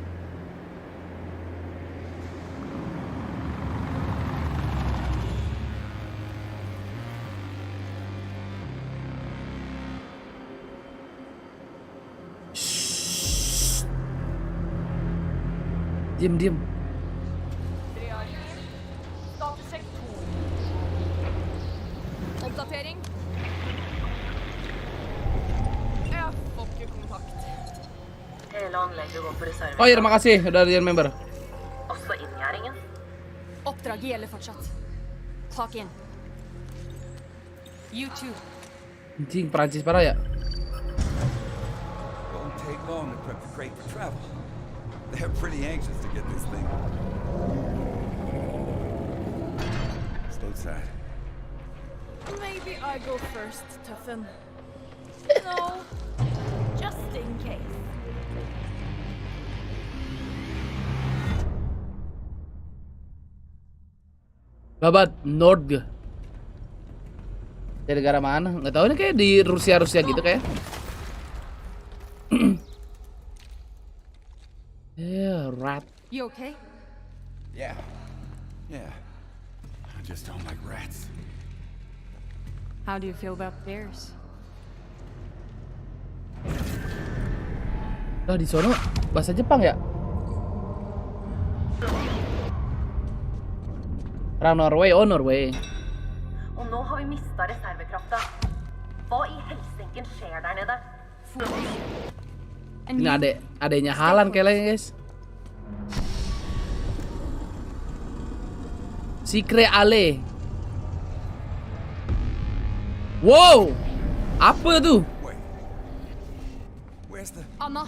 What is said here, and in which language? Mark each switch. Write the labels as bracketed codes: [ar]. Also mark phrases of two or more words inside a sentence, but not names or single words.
[id] Shh. Diam. [no] Oppdatering. Jeg får ikke kontakt. [id] Oh iya, terima kasih udah jadi member. [no] Oppdraget gjelder fortsatt. Tak inn. [en] You too. [id] Anjing, Prancis parah ya. [en] Won't take long to prep the crate for travel. They're pretty anxious to get this thing. Stateside. Maybe I go first, Tuffen. No, just in case. Babat Nord. [id] Dari negara mana? Nggak tahu, ini kayak di Rusia gitu kayak. [en] Yeah, rat. You okay? Yeah. I just don't like rats. How do you feel about bears? [id] Lah di sono bahasa Jepang ya? Orang Norway, oh Norway. [no] Og nå har vi mistet reservekrafta. Hva i helsinken skjer der nede? [id] Ini adanya Halan kayaknya guys. [en] Secret Ale. [id] Wow, apa tuh? Anna.